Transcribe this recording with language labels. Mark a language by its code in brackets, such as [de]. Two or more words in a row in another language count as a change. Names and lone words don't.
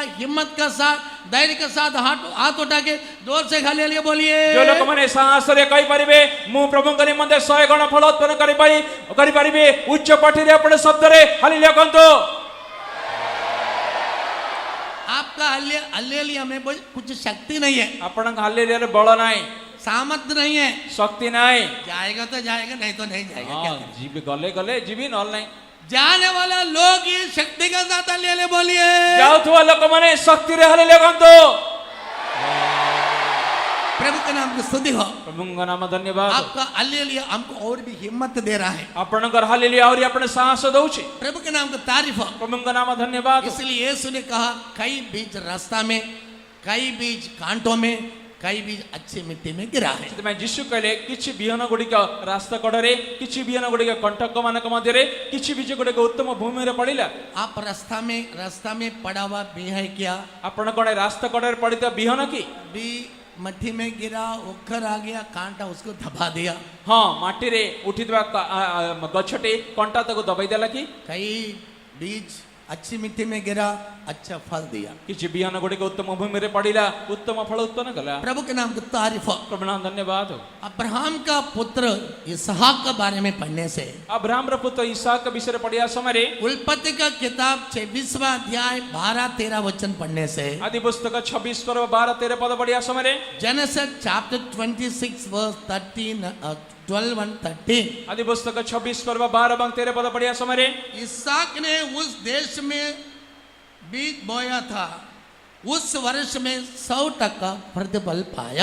[hi] हिम्मत का साथ धैर्य के साथ हाथ उठा के जोर से हालेलुया बोलिए। [or] ଯୋ ଲୋକ ମାନେ ସାହସ ରେ କହି ପାରିବେ ମୁଁ ପ୍ରଭୁ କେ ନିମନ୍ତେ 100 ଗୁଣ ଫଳ ଉତ୍ପନ୍ନ କରି ପାରିବେ ଉଚ୍ଚ ପାଟି ରେ ଆପଣ ଶବ୍ଦ ରେ ହାଲେଲୁୟା କହନ୍ତୁ। [hi] आपका हल्लेलुया में कुछ शक्ति नहीं है, [or] ଆପଣଙ୍କ ହାଲେଲୁୟାରେ ବଳ ନାହିଁ, [hi] सामर्थ्य नहीं है। [or] ଶକ୍ତି ନାହିଁ। [hi] जाएगा तो जाएगा, नहीं तो नहीं जाएगा। क्या [or] ହଁ [hi] करें? [or] ଯିବି ଗଲେ ଗଲେ ଯିବି ନହେଲେ ନାହିଁ। [hi] जाने वाला लोग ये शक्ति के साथ हल्लेलुया बोलिए। [or] ଯାଉଥିବା ଲୋକମାନେ ଶକ୍ତିରେ ହାଲେଲୁୟା କହନ୍ତୁ। [hi] प्रभु के नाम की स्तुति हो। [or] ପ୍ରଭୁଙ୍କ ନାମ ଧନ୍ୟବାଦ। [hi] आपका हल्लेलुया हमको और भी हिम्मत दे रहा है। [or] ଆପଣଙ୍କର ହାଲେଲୁୟା ଆହୁରି ଆପଣ ସାହସ ଦଉଛି। [hi] प्रभु के नाम का तारीफ हो। [or] ପ୍ରଭୁଙ୍କ ନାମ ଧନ୍ୟବାଦ। [hi] इसलिए यीशु ने कहा, कई बीज रास्ता में, कई बीज कांटों में, कई बीज अच्छी मिट्टी में गिरा है। [or] ସେଥିପାଇଁ ଯୀଶୁ କହିଲେ କିଛି ବିହନ ଗୁଡ଼ିକ ରାସ୍ତା କଡ଼ରେ, କିଛି ବିହନ ଗୁଡ଼ିକ କଣ୍ଟକ ମାନଙ୍କ ମଧ୍ୟରେ, କିଛି ବୀଜ ଗୁଡ଼ିକ ଉତ୍ତମ ଭୂମିରେ ପଡ଼ିଲା। [hi] आप रास्ता में पड़ा हुआ बी है क्या? [or] ଆପଣ କଣ ରାସ୍ତା କଡ଼ରେ ପଡ଼ିଥିବା ବିହନ କି? [hi] बी मट्टी में गिरा, उखर आ गया, कांटा उसको दबा दिया। [or] ହଁ ମାଟିରେ ଉଠିଥିବା ଗଛଟି କଣ୍ଟା ତାକୁ ଦବାଇ ଦେଲା କି? [hi] कई बीज अच्छी मिट्टी में गिरा, अच्छा फल दिया। [or] କିଛି ବିହନ ଗୁଡ଼ିକ ଉତ୍ତମ ଭୂମିରେ ପଡ଼ିଲା, ଉତ୍ତମ ଫଳ ଉତ୍ପନ୍ନ କଲା। [hi] प्रभु के नाम की तारीफ हो। [or] ପ୍ରଭୁ ନାମ ଧନ୍ୟବାଦ। [hi] अब्राहम का पुत्र इसहाक के बारे में पढ़ने से, [or] अब्राहमର ପୁତ୍ର ଇସାକ ବିଷୟରେ ପଢ଼ିବା ସମୟରେ, [hi] उल्पत्ति का किताब 26वां अध्याय 12-13 वचन पढ़ने से, [or] ଆଦି ପୁସ୍ତକ 26 पर्व 12-13 ପଦ ପଢ଼ିବା ସମୟରେ, [en] Genesis chapter 26 verse 12 and 13, [or] ଆଦି ପୁସ୍ତକ 26 ପର୍ବ 12 ଏବଂ 13 ପଦ ପଢ଼ିଆ ସମୟ [hi] इसहाक ने उस देश में बीज बोया था, उस वर्ष में 100% प्रतिफल पाया।